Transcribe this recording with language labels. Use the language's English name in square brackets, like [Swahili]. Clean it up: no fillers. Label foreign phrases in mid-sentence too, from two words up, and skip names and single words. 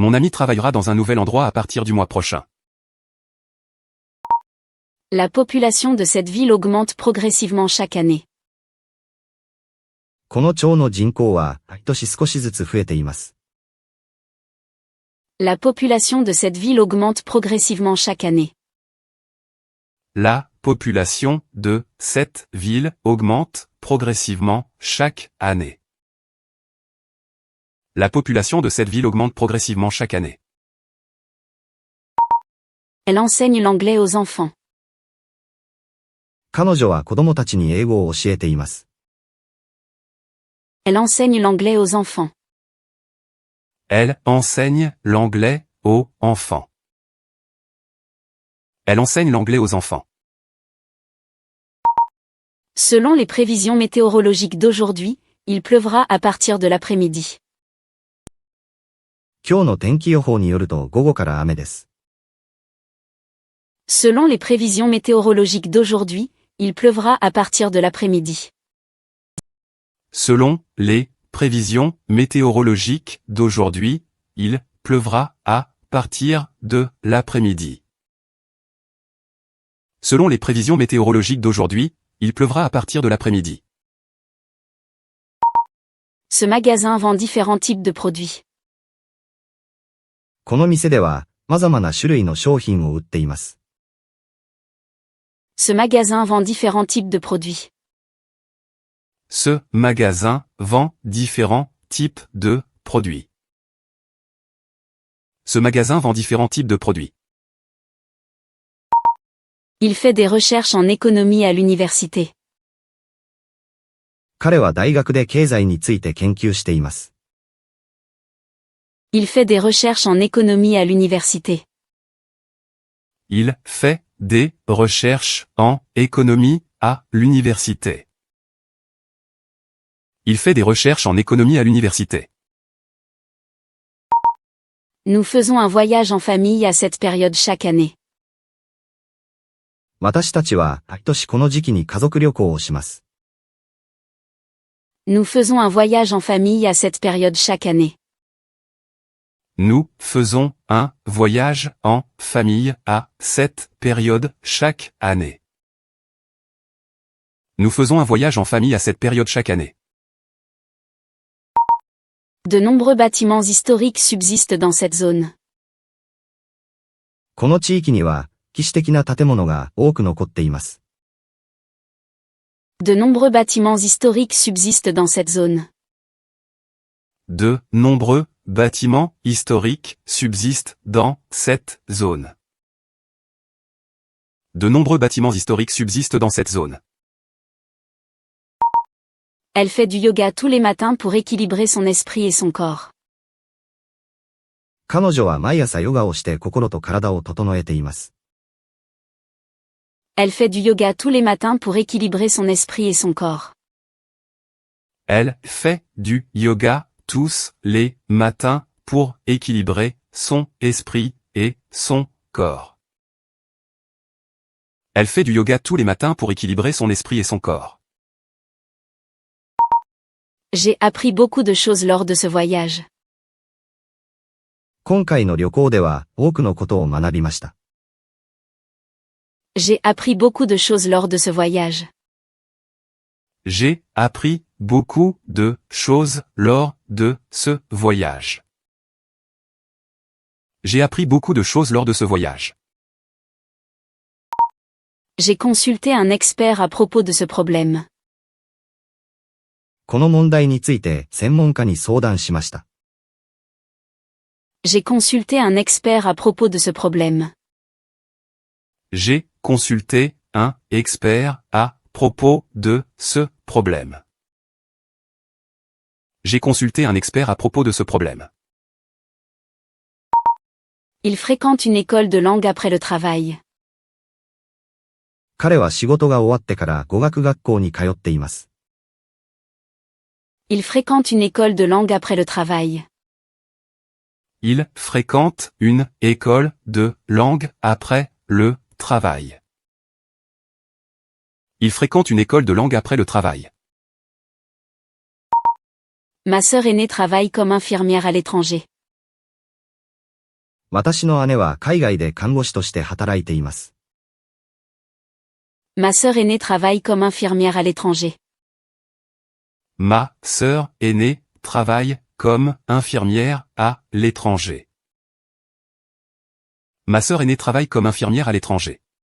[French] Mon ami travaillera dans un nouvel endroit à partir du mois prochain. La population de cette ville augmente progressivement chaque année. [Japanese] この町の人口は毎年少しずつ増えています。 [French] La population de cette ville augmente progressivement chaque année. La population de cette ville augmente progressivement chaque année. La population de cette ville augmente progressivement chaque année. Elle enseigne l'anglais aux enfants. [Japanese] 彼女は子供たちに英語を教えています。 [French] Elle enseigne l'anglais aux enfants. Elle enseigne l'anglais aux enfants. Elle enseigne l'anglais aux enfants. Selon les prévisions météorologiques d'aujourd'hui, il pleuvra à partir de l'après-midi. [Japanese] 今日の天気予報によると午後から雨です。 [French] Selon les prévisions météorologiques d'aujourd'hui, il pleuvra à partir de l'après-midi. Selon les prévisions météorologiques d'aujourd'hui, il pleuvra à partir de l'après-midi. Selon les prévisions météorologiques d'aujourd'hui, il pleuvra à partir de l'après-midi. Ce magasin vend différents types de produits. [Japanese] この店では様々な種類の商品を売っています。 [French] Ce magasin vend différents types de produits. Ce magasin vend différents types de produits. Ce magasin vend différents types de produits. Il fait des recherches en économie à l'université. [Japanese] 彼は大学で経済について研究しています。 [French] Il fait des recherches en économie à l'université. Il fait des recherches en économie à l'université. Il fait des recherches en économie à l'université. Nous faisons un voyage en famille à cette période chaque année. [Japanese] 私たちは毎年この時期に家族旅行をします。 [French] Nous faisons un voyage en famille à cette période chaque année. Nous faisons un voyage en famille à cette période chaque année. Nous faisons un voyage en famille à cette période chaque année. De nombreux bâtiments historiques subsistent dans cette zone. [Japanese] この地域には歴史的な建物が多く残っています。 [French] De nombreux bâtiments historiques subsistent dans cette zone. De nombreux bâtiments historiques subsistent dans cette zone. De nombreux bâtiments historiques subsistent dans cette zone. Elle fait du yoga tous les matins pour équilibrer son esprit et son corps. [Japanese] 彼女は毎朝ヨガをして心と体を整えています。 [French] Elle fait du yoga tous les matins pour équilibrer son esprit et son corps. Elle fait du yoga tous les matins pour équilibrer son esprit et son corps. Elle fait du yoga tous les matins pour équilibrer son esprit et son corps. J'ai appris beaucoup de choses lors de ce voyage. [Japanese] 今回の旅行では多くのことを学びました。 [French] J'ai appris beaucoup de choses lors de ce voyage. J'ai appris beaucoup de choses lors de ce voyage. J'ai appris beaucoup de choses lors de ce voyage. J'ai consulté un expert à propos de ce problème. [Japanese] この問題について専門家に相談しました。 [French] J'ai consulté un expert à propos de ce problème. J'ai consulté un expert à propos de ce problème. J'ai consulté un expert à propos de ce problème. Il fréquente une école de langue après le travail. [Japanese] 彼は仕事が終わってから語学学校に通っています。 [French] Il fréquente une école de langue après le travail. Il fréquente une école de langue après le travail. Il fréquente une école de langue après le travail. Ma sœur aînée travaille comme infirmière à l'étranger. [Japanese] 私の姉は海外で看護師として働いています。 [French] Ma sœur aînée travaille comme infirmière à l'étranger. Ma sœur aînée travaille comme infirmière à l'étranger. Ma sœur aînée travaille comme infirmière à l'étranger.